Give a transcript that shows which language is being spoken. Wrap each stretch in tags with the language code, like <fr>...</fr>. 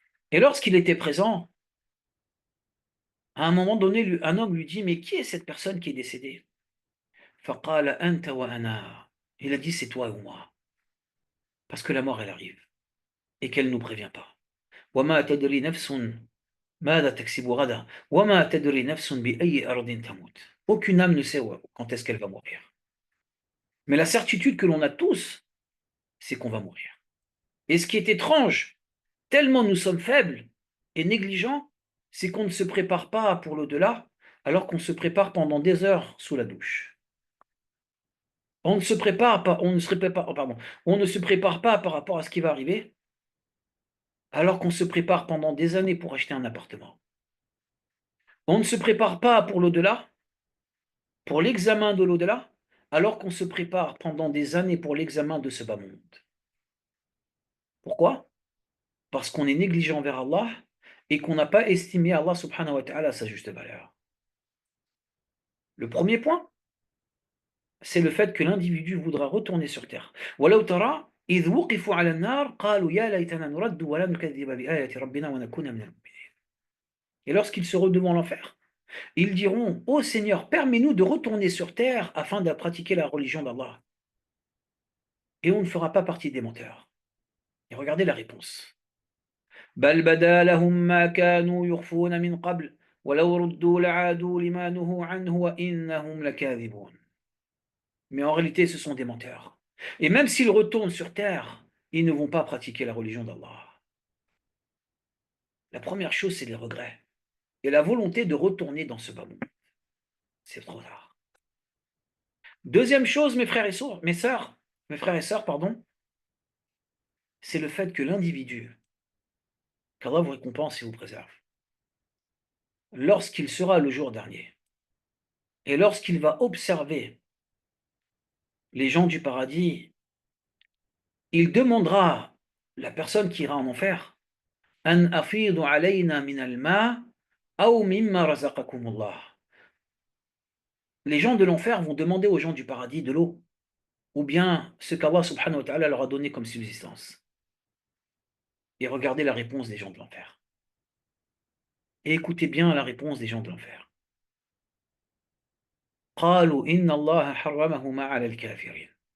<fr>Et lorsqu'il était présent, à un moment donné, un homme lui dit, mais qui est cette personne qui est décédée?</fr> <ar>فقال أنت وأنا.</ar> <fr>Il a dit, c'est toi ou moi. Parce que la mort, elle arrive. Et qu'elle ne nous prévient pas.</fr> <ar>وما تدري نفس ماذا تكسب غدا وما تدري نفس بأي أرض تموت.</ar> <fr>Aucune âme ne sait quand est-ce qu'elle va mourir. Mais la certitude que l'on a tous, c'est qu'on va mourir. Et ce qui est étrange, tellement nous sommes faibles et négligents, c'est qu'on ne se prépare pas pour l'au-delà, alors qu'on se prépare pendant des heures sous la douche. On ne se prépare pas, on ne se prépare, pardon, on ne se prépare pas par rapport à ce qui va arriver, alors qu'on se prépare pendant des années pour acheter un appartement. On ne se prépare pas pour l'au-delà, pour l'examen de l'au-delà, alors qu'on se prépare pendant des années pour l'examen de ce bas monde. Pourquoi? Parce qu'on est négligent envers Allah et qu'on n'a pas estimé Allah subhanahu wa ta'ala à sa juste valeur. Le premier point, c'est le fait que l'individu voudra retourner sur terre.</fr> <ar>ولو ترى إذ وقفوا على النار قالوا يا ليتنا نرد ولا نكذب بآيات ربنا ونكون من المؤمنين.</ar> <fr>Et lorsqu'ils seront devant l'enfer, ils diront: Ô Seigneur, permets-nous de retourner sur terre afin de pratiquer la religion d'Allah. Et on ne fera pas partie des menteurs. Et regardez la réponse.</fr> <ar>بل بدا لهم ما كانوا يخفون من قبل ولو ردوا لعادوا لما نهوا عنه وإنهم لكاذبون.</ar> <fr>Mais en réalité, ce sont des menteurs. Et même s'ils retournent sur terre, ils ne vont pas pratiquer la religion d'Allah. La première chose, c'est les regrets et la volonté de retourner dans ce bas monde. C'est trop tard. Deuxième chose, mes frères et sœurs, mes frères et sœurs, pardon, c'est le fait que l'individu, qu'Allah vous récompense et vous préserve, lorsqu'il sera le jour dernier, et lorsqu'il va observer les gens du paradis, il demandera, la personne qui ira en enfer,</fr> <ar>An afidu alayna min al-ma aw mimma razaqakumullah.</ar> <fr>Les gens de l'enfer vont demander aux gens du paradis de l'eau, ou bien ce qu'Allah subhanahu wa ta'ala leur a donné comme subsistance. Et regardez la réponse des gens de l'enfer. Et écoutez bien la réponse des gens de l'enfer.</fr> <ar>قالوا إن الله حرمهما على الكافرين.</ar>